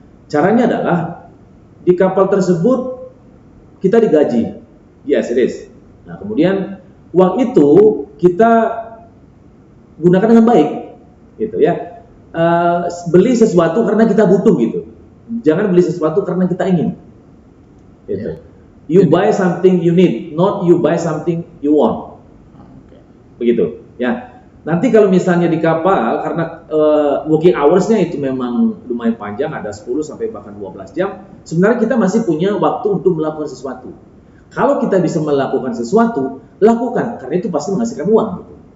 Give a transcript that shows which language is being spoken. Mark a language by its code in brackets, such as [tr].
[id] Caranya adalah di kapal tersebut kita digaji. [en] Yes, it is. [id] Nah, kemudian uang itu kita gunakan dengan baik, gitu ya. Beli sesuatu karena kita butuh gitu. Jangan beli sesuatu karena kita ingin. Gitu. [en] You buy something you need, not you buy something you want. [id] Begitu. Ya. Nanti kalau misalnya di kapal karena working hours-nya itu memang lumayan panjang, ada 10 sampai bahkan 12 jam, sebenarnya kita masih punya waktu untuk melakukan sesuatu. Kalau kita bisa melakukan sesuatu, lakukan, karena itu pasti menghasilkan uang gitu.